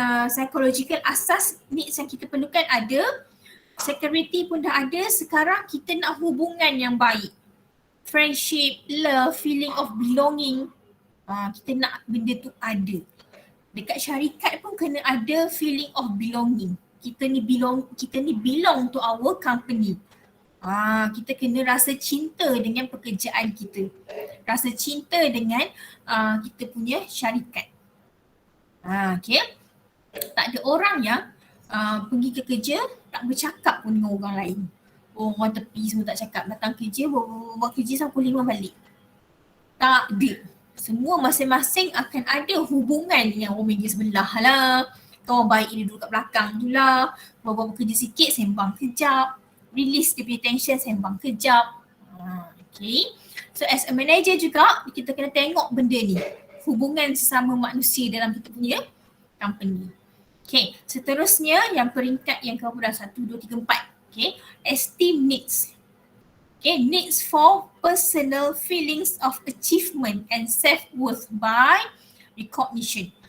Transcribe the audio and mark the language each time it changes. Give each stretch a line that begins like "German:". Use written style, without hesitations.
Malay: Psychological asas needs yang kita perlukan ada, security pun dah ada, sekarang kita nak hubungan yang baik.
English: Friendship, love, feeling of belonging.
Malay: Kita nak benda tu ada. Dekat syarikat pun kena ada
English: feeling of belonging.
Malay: Kita ni
English: belong to our company.
Malay: Kita kena rasa cinta dengan pekerjaan kita. Rasa cinta dengan kita punya syarikat. Okay. Tak ada orang yang pergi ke kerja tak bercakap pun dengan orang lain. Orang tepi semua tak cakap, datang kerja, buat kerja sampai pukul 5 balik. Tak ada. Semua masing-masing akan ada hubungan dengan orang meja sebelah lah. Kawan baik dia duduk kat belakang tu lah. Bawa kerja sikit, sembang kejap. Release dia punya tension, sembang kejap. Okay. So
English: as a manager
Malay: juga, kita kena tengok benda ni. Hubungan sesama manusia dalam kita punya company. Okay. Seterusnya yang peringkat yang keberapa? 1, 2, 3, 4. Okay. Esteem needs.
English: Okay, needs for personal feelings of achievement and self-worth by recognition.